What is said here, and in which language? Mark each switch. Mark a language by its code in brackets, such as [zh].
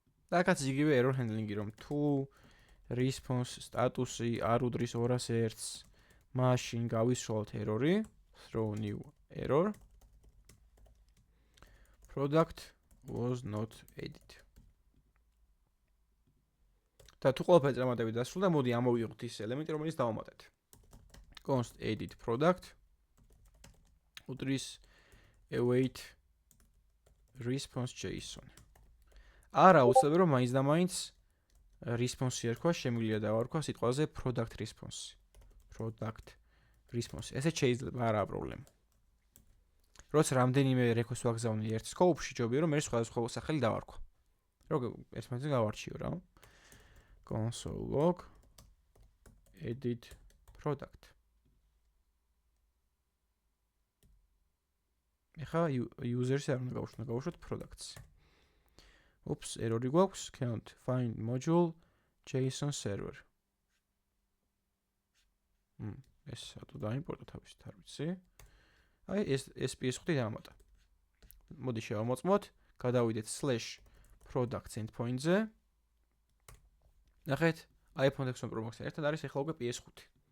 [ka] და აქაც იგივე error handling-ი რომ თუ response სტატუსი არ უდრის 201-ს, მაშინ გავისროლოთ error-ი, throw new error. [en] Product was not added. [ka] და თუ ყველაფერი წარმატებით დასრულდა, მოდი ამოვიღოთ ის ელემენტი, რომელიც დავამატეთ. [en] const edit product უდრის await response JSON. [ka] არა უცებ რომ მაინც და მაინც response-ი ერქვა, შემიძლია დავარქვა სიტყვაზე product response. Product response. ესე შეიძლება, არა პრობლემა. როცა რამდენიმე request ვაგზავნი ერთ scope-ში, ჯობია რომ მე სხვადასხვა სახელი დავარქვა. როგორ ერთმანეთს გავარჩიო რა. console log edit product. ეხა user-ს არ უნდა გავუშვათ products. [en] Oops, error-ი გვაქვს, can't find module JSON server. [ka] ეს ატო დაიმპორტა თავისით, არ ვიცი. აი ეს PS5 დამატა. მოდი შევამოწმოთ, გადავიდეთ /products endpoint-ზე. ნახეთ, iPhone X Pro Max-თან ერთად არის ეხლა უკვე PS5.